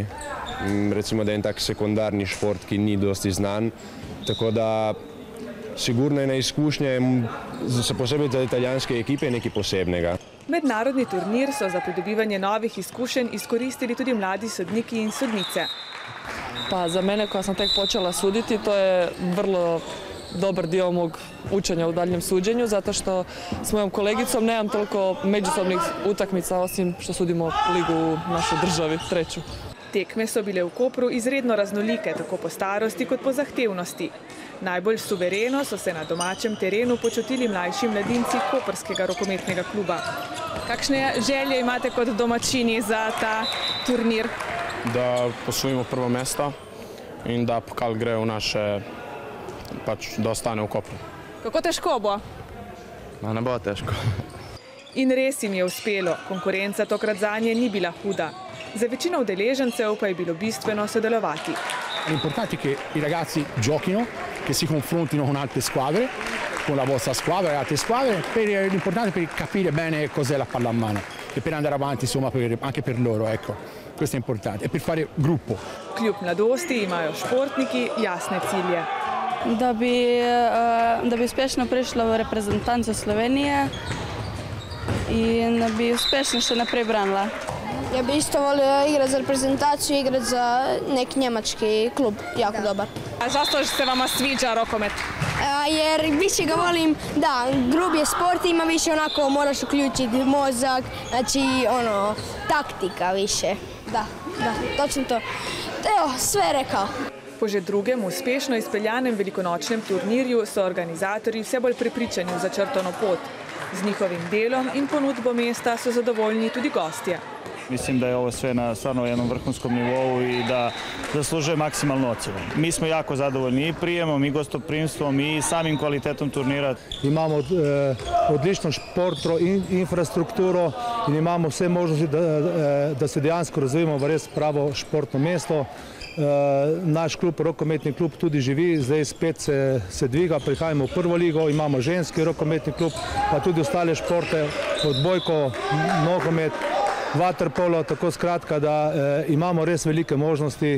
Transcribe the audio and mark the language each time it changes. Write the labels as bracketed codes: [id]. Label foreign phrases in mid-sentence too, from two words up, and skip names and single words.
[sl] Recimo, da je en tak sekundarni šport, ki ni dosti znan. Tako da sigurno ena izkušnja, posebej za italijanske ekipe, nekaj posebnega. Mednarodni turnir so za pridobivanje novih izkušenj izkoristili tudi mladi sodniki in sodnice. [hr] Pa za mene, koja sam tek počela suditi, to je vrlo dobar dio mog učenja u daljem suđenju, zato što s mojom kolegicom nemam toliko međusobnih utakmica, osim što sudimo ligu u našoj državi, 3. [sl] Tekme so bile v Kopru izredno raznolike, tako po starosti kot po zahtevnosti. Najbolj suvereno so se na domačem terenu počutili mlajši mladinci koprskega rokometnega kluba. Kakšne želje imate kot domačini za ta turnir? Da posvojimo prvo mesto in da pokal gre v naše, da ostane v Kopru. Kako težko bo? Ne bo težko. In res jim je uspelo, konkurenca tokrat zanje ni bila huda. Za večino udeležencev pa je bilo bistveno sodelovati. [it] L'importante è che i ragazzi giochino, che si confrontino con altre squadre, con la vostra squadra e altre squadre. L'importante è per capire bene cos'è la pallamano e per andare avanti, insomma, anche per loro, ecco. Questo è importante, e per fare gruppo. [sl] Kljub mladosti imajo športniki jasne cilje. Da bi uspešno prišla v reprezentanco Slovenije in da bi uspešno še naprej branila. [hr] Ja bi isto volila igrati za reprezentaciju, igrati za neki njemački klub, jako dobar. A zašto se vama sviđa rokomet? Jer više ga volim, da, grub je sport, ima više onako, moraš uključiti mozak, znači ono, taktika više. Da, točno to. Evo, sve je rekao. [sl] Po že drugem uspešno izpeljanem velikonočnem turnirju so organizatorji vse bolj prepričani v začrtano pot. Z njihovim delom in ponudbo mesta so zadovoljni tudi gostje. [hr] Mislim da je ovo sve na stvarno jednom vrhunskom nivou i da zaslužuje maksimalnu ocjenu. Mi smo jako zadovoljni i prijemom, i gostoprimstvom, i samim kvalitetom turnira. [sl] Imamo odlično športno infrastrukturo in imamo vse možnosti, da se dejansko razvijemo v res pravo športno mesto. Naš klub, rokometni klub, tudi živi, zdaj spet se dviga, prihajamo v prvo ligo, imamo ženski rokometni klub, pa tudi ostale športe, odbojko, nogomet, vaterpolo, tako skratka, da imamo res velike možnosti.